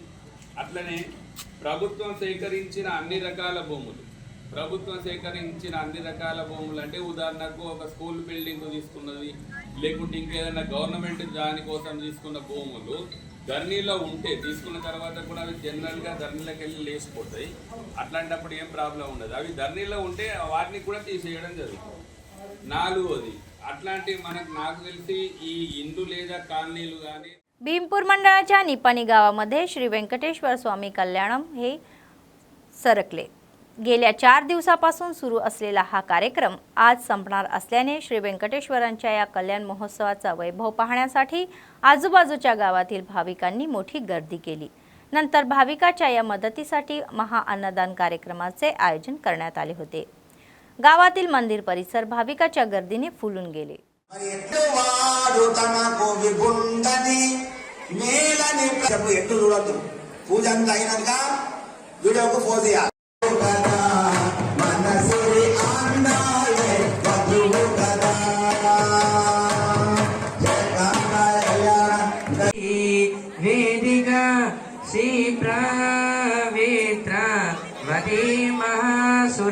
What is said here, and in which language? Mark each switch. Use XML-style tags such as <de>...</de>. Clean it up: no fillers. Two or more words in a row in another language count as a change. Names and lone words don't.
<te>అట్లనే ప్రభుత్వం సేకరించిన అన్ని రకాల భూములు అంటే ఉదాహరణకు ఒక</te> <en>school building</en> <te>తీసుకున్నది, లేకుంటే ఇంకేదైనా గవర్నమెంట్ దానికోసం తీసుకున్న భూములు ధర్నీలో ఉంటే తీసుకున్న తర్వాత కూడా అవి జనరల్గా ధర్నీలోకి వెళ్ళి లేచిపోతాయి. అట్లాంటప్పుడు ఏం ప్రాబ్లం ఉండదు. అవి ధర్నీలో ఉంటే వాటిని కూడా తీసేయడం జరుగుతుంది. 4వది అట్లాంటి నాకు తెలిసి ఈ ఇండ్లు లేదా కాలనీలు కానీ</te> <mr>भीमपूर मंडळाच्या निपाणी गावामध्ये श्री वेंकटेश्वर स्वामी कल्याणम हे सरकले. गेल्या 4 दिवसापासून सुरू असलेला हा कार्यक्रम आज संपणार असल्याने श्री वेंकटेश्वरांच्या या कल्याण महोत्सवाचा वैभव पाहण्यासाठी आजूबाजूच्या गावातील भाविकांनी मोठी गर्दी केली. नंतर भाविकाच्या या मदतीसाठी महा अन्नदान कार्यक्रमाचे आयोजन करण्यात आले होते. गावातील मंदिर परिसर भाविकाच्या गर्दीने फुलून गेले.</mr> <te>పూజంతా అయినాక వీడియోకు ఫోన్ చేయాలి. వేదిక శ్రీ ప్రవేత్ర వదే మహాసుర</te>